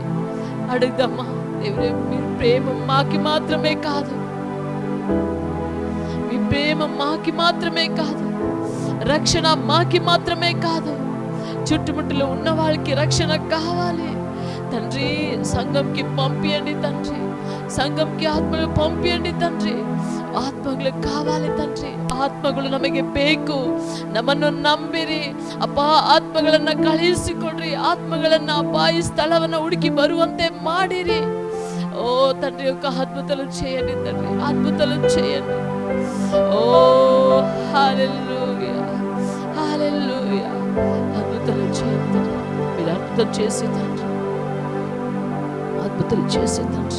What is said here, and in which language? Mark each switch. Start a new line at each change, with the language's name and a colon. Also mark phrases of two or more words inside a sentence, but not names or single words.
Telugu: అడుగుదమ్మా దేవుడే, మీ ప్రేమ మాకి మాత్రమే కాదు, మీ ప్రేమ మాకి మాత్రమే కాదు, రక్షణ మాకి మాత్రమే కాదు, చుట్టుముట్టులో ఉన్న వాళ్ళకి రక్షణ కావాలి తండ్రి. సంఘంకి పంపియండి తండ్రి, సంఘంకి ఆత్మలు పంపియండి తండ్రి. ఆత్మగళు కావాలి తండ్రి.
Kannada: ಆತ್ಮಗಳು ನಮಗೆ ಬೇಕು, ನಮ್ಮನ್ನು ನಂಬಿರಿ ಅಪ್ಪ. ಆತ್ಮಗಳನ್ನ ಕಳುಹಿಸಿಕೊಡ್ರಿ, ಆತ್ಮಗಳನ್ನ ಅಪ್ಪ ಈ ಸ್ಥಳವನ್ನ ಹುಡುಕಿ ಬರುವಂತೆ ಮಾಡಿರಿ.
Telugu: ఓ తండ్రి యొక్క అద్భుతాలు చేయండి తండ్రి, అద్భుతాలు చేయండి. ఓ హల్లెలూయా, హల్లెలూయా. అద్భుతాలు చేయండి తండ్రి, మీరు అద్భుతం చేసి తండ్రి, అద్భుతాలు చేసి తండ్రి.